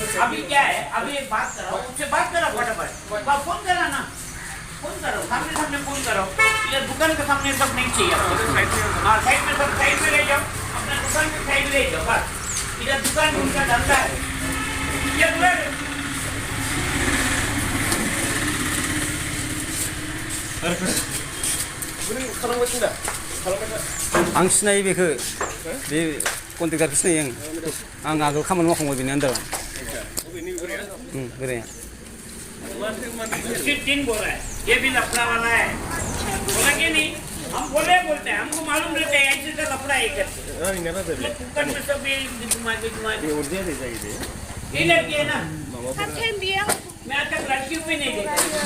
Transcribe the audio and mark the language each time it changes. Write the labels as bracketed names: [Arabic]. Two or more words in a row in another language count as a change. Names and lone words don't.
[Hindi] अभी क्या है? अभी एक बात करो, उससे बात करो फटाफट, फोन करो ना, फोन करो, सामने सामने फोन करो। ये दुकान के सामने सब नहीं चाहिए आपको। हाँ साइड में सब साइड में ले जाओ, अपना दुकान के साइड ले जाओ बस। इधर दुकान उनका धंधा है। ये बुला [Bodo] आं सिनायो बेखौ बे कन्ट्रेक्टारखौ सिनायो आं आगोल खामानि मावखांबाय बेनि आन्दाराव बोराया। [Hindi] दिन बोल रहा है ये भी लफड़ा वाला है, बोला कि नहीं? हम बोलते हैं, हमको मालूम रहता है ऐसे तो लफड़ा है करके। कुकर में सब ये लड़की है ना, मैं आज तक लड़कियों पे नहीं देखा।